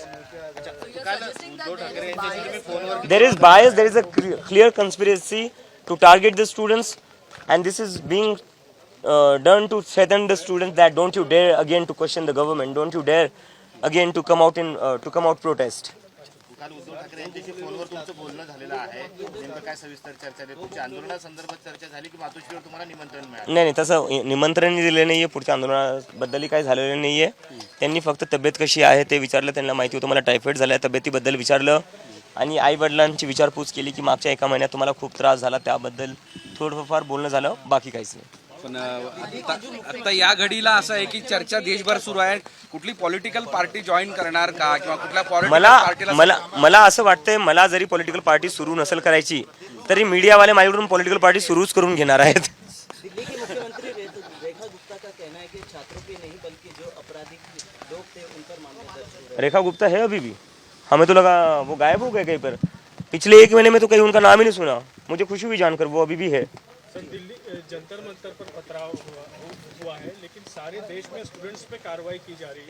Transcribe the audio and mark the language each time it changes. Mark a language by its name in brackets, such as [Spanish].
[English] So you're suggesting that there is bias. There is bias, there is a clear conspiracy to target the students, and this is being done to threaten the students that don't you dare again to question the government, don't you dare again to come out protest. [Marathi] काल उद्धव ठाकरे यांच्याशी फोनवर तुमचं बोलणं झालेलं आहे. नेमकं काय सविस्तर चर्चा झाली? तुमच्या आंदोलनासंदर्भात चर्चा झाली की मातोश्रीवर तुम्हाला निमंत्रण मिळालं? नाही तसं निमंत्रण दिलं नाहीये. पुढच्या आंदोलनाबद्दलही काही झालेलं नाहीये. त्यांनी फक्त तब्येत कशी आहे ते विचारलं. त्यांना माहिती होतं मला टायफॉइड झाला, तब्येतीबद्दल विचारलं आणि आई वडिलांची विचारपूस केली की मागच्या एका महिन्यात तुम्हाला खूप त्रास झाला, त्याबद्दल थोडंफार बोलणं झालं, बाकी काहीच नाही. पण आता या घडीला असं आहे की चर्चा देशभर सुरू आहे. कुठली पॉलिटिकल पार्टी जॉईन करणार का किंवा कुठल्या मला असं वाटतंय, मला जरी पॉलिटिकल पार्टी सुरू नसेल करायची तरी मीडियावाले माझ्याकडून पॉलिटिकल पार्टी सुरूच करून घेणार आहेत. [Hindi] दिल्ली की मुख्यमंत्री रेखा गुप्ता का कहना है कि छात्रों पे नहीं बल्कि जो आपराधिक लोग थे उन पर मामला दर्ज हो रहा है. रेखा गुप्ता है अभी भी? हमें तो लगा वो गायब हो गए कहीं पर. पिछले एक महीने में तो कहीं उनका नाम ही नहीं सुना. मुझे खुशी हुई जानकर वो अभी भी है. दिल्ली जंतर मंतर पर पथराव हुआ है, लेकिन सारे देश में स्टूडेंट्स पे कार्रवाई की जा रही है.